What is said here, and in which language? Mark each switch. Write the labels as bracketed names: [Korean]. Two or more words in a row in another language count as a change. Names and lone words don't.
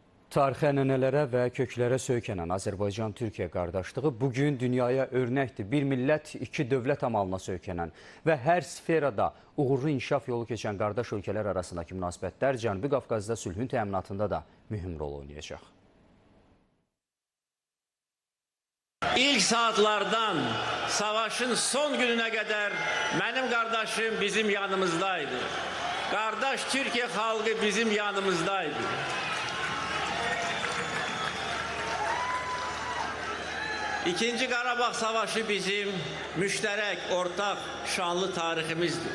[Azerbaijani] Tarixi ənənələrə və köklərə söykənən Azərbaycan-Türkiyə qardaşlığı bugün dünyaya örnəkdir. Bir millət, iki dövlət amalına söykənən və hər sferada uğurlu inkişaf yolu keçən qardaş ölkələr arasındakı münasibətlər Cənubi Qafqazda sülhün təminatında da mühüm rol oynayacaq. [Turkish] İlk saatlardan savaşın son gününe kadar benim kardeşim bizim yanımızdaydı. Kardeş Türkiye halkı bizim yanımızdaydı. İkinci Qarabağ Savaşı bizim müşterek, ortak, şanlı tarihimizdir.